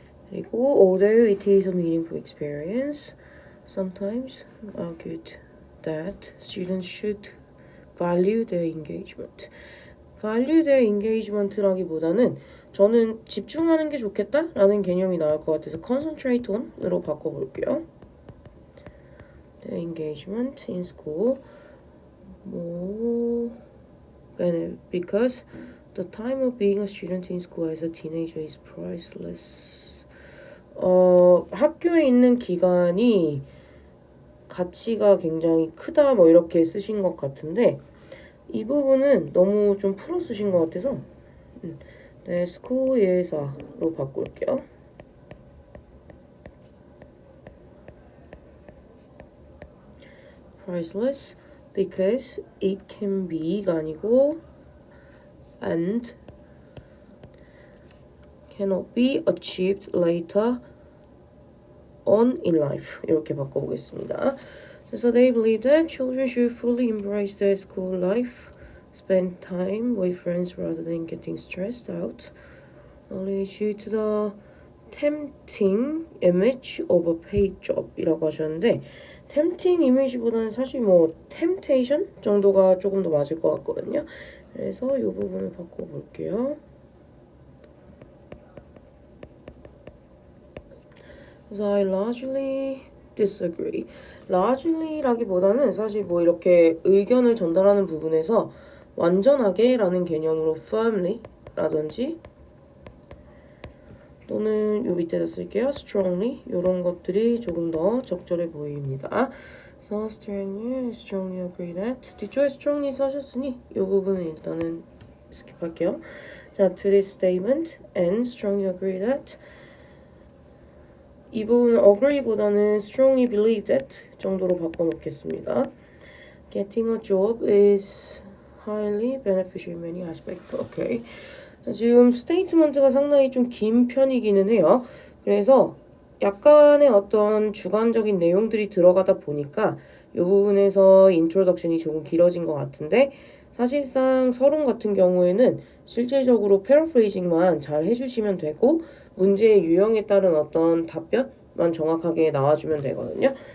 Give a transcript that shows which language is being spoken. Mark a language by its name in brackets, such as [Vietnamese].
[Korean] 그리고 [English] although it is a meaningful experience, sometimes argued that students should value their engagement. value their engagement [Korean] 라기보다는 저는 집중하는 게 좋겠다라는 개념이 나올 것 같아서 [English] concentrate on [Korean] 으로 바꿔볼게요. [English] their engagement in school more because the time of being a student in school as a teenager is priceless. [Korean] 학교에 있는 기간이 가치가 굉장히 크다 뭐 이렇게 쓰신 것 같은데 이 부분은 너무 좀 풀어 쓰신 것 같아서 네, school 예사로 바꿀게요. [English] priceless because it can be [Korean] 가 아니고 [English] and cannot be achieved later on in life [Korean] 이렇게 바꿔보겠습니다. [English] So they believe that children should fully embrace their school life, spend time with friends rather than getting stressed out, only due to the tempting image of a paid job [Korean] 이라고 하셨는데 [English] tempting image [Korean] 보다는 사실 뭐 [English] temptation [Korean] 정도가 조금 더 맞을 것 같거든요. 그래서 이 부분을 바꿔볼게요. [English] So I largely disagree. [Korean] largely라기보다는 사실 뭐 이렇게 의견을 전달하는 부분에서 완전하게 라는 개념으로 firmly라든지 또는 요 밑에다 쓸게요. strongly 이런 것들이 조금 더 적절해 보입니다. [English] So strongly agree that [Korean] 뒤쪽에 strongly 써셨으니 이 부분은 일단은 스킵할게요. 자, [English] to this statement and strongly agree that [Korean] 이 부분은 agree보다는 [English] strongly believe that [Korean] 정도로 바꿔놓겠습니다. [English] Getting a job is highly beneficial in many aspects. [Korean] 오케이. 자, 지금 스테이트먼트가 상당히 좀 긴 편이기는 해요. 그래서 약간의 어떤 주관적인 내용들이 들어가다 보니까 이 부분에서 인트로덕션이 조금 길어진 것 같은데 사실상 서론 같은 경우에는 실질적으로 패러프레이징만 잘 해주시면 되고 문제의 유형에 따른 어떤 답변만 정확하게 나와주면 되거든요.